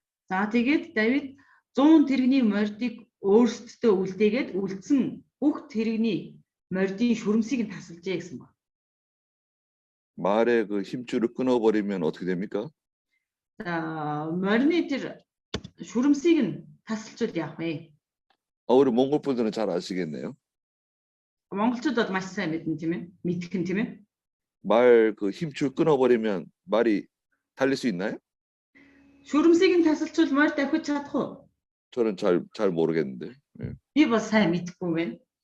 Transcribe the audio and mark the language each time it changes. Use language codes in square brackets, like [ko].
[mn] За тэгээд Давид 100 тэрэгний морьдыг өөрсдөө үлдээгээд үлдсэн бүх тэрэгний морьдын шүрмсийг нь тасалжээ гэсэн байна. [ko] 말에 그 힘줄을 끊어버리면 어떻게 됩니까? [mn] За морины тэр шүрмсийг нь тасалжуул яах вэ? [ko] 우리 몽골 분들은 잘 아시겠네요. [mn] Монголчууд бол маш сайн мэднэ тийм ээ. Мэдхэн тийм ээ. [ko] 말 그 힘줄 끊어버리면 말이 달릴 수 있나요? [mn] Шүрмсийг нь тасалжуул морь давхиж чадах уу? [ko] 저는 잘 모르겠는데. 예. [mn] Би бас сайн мэдэхгүй байна.